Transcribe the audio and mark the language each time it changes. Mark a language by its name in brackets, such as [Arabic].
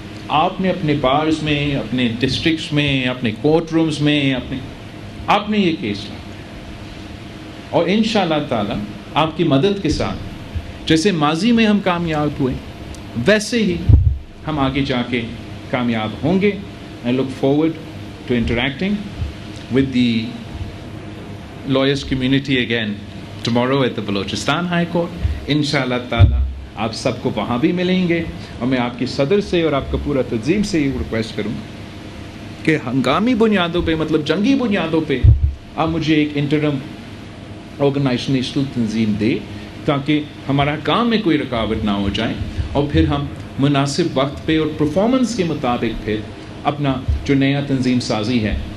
[Urdu] آپ نے اپنے بارز میں, اپنے ڈسٹرکٹس میں, اپنے کورٹ رومز میں آپ نے یہ کیس لانا ہے. اور انشاءاللہ تعالی آپ کی مدد کے ساتھ جیسے ماضی میں ہم کامیاب ہوئے ویسے ہی ہم آگے جا کے کامیاب ہوں گے. [English] I look forward to interacting with the lawyers community again tomorrow at the Balochistan High Court. [Urdu] انشاءاللہ تعالی آپ سب کو وہاں بھی ملیں گے. اور میں آپ کی صدر سے اور آپ کا پورا تنظیم سے یہ ریکویسٹ کروں کہ ہنگامی بنیادوں پہ, مطلب جنگی بنیادوں پہ آپ مجھے ایک انٹرم آرگنائزیشنل تنظیم دے تاکہ ہمارا کام میں کوئی رکاوٹ نہ ہو جائے, اور پھر ہم مناسب وقت پہ اور پرفارمنس کے مطابق پھر اپنا جو نیا تنظیم سازی ہے